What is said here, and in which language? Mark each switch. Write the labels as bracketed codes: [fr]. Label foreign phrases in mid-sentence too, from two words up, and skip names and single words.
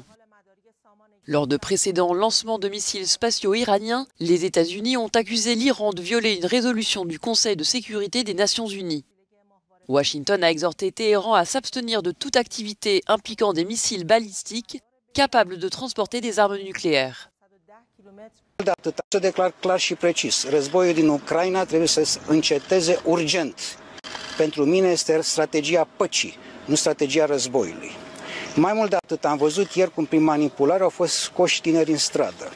[fr] Lors de précédents lancements de missiles spatiaux iraniens, les États-Unis ont accusé l'Iran de violer une résolution du Conseil de sécurité des Nations Unies. Washington a exhorté Téhéran à s'abstenir de toute activité impliquant des missiles balistiques capables de transporter des armes nucléaires. [ro] Să declar clar și precis, războiul din Ucraina trebuie să înceteze urgent. Pentru mine este strategia păcii, nu strategia războiului. Mai mult de atât, am văzut ieri cum prin manipulare au fost scoși tineri în stradă.